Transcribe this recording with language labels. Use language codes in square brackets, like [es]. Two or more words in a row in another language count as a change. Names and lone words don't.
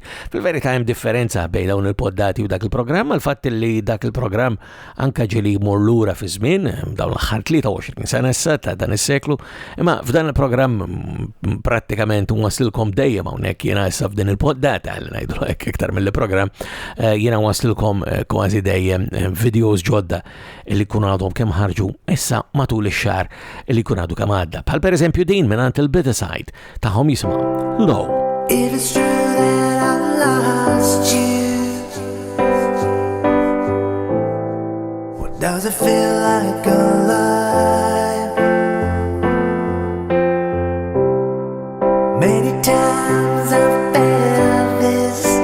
[mt] Fil-verità hemm differenza bejn dawn il-poddati u dak il-programm, għal-fatt li dak il-programm anka ġieli jmur lura fi żmien dawn l-aħħar 23 sena issa ta' dan is-seklu, imma f'dan il-programm prattikament waslilkom dejjem hawnhekk jiena issa f'din il-poddata li ngħidu hekk iktar mill-programm jiena waslilkom kważi dejjem videos ġodda li kunu għadhom kemm ħarġu issa matul ix-xahar li kun għadu kemm għadda. Bħal pereżempju din mingħand il-Bitaside tagħhom jisimgħu Low. [en] If it's true that I lost you, what does it feel like alive? Many times I've felt this.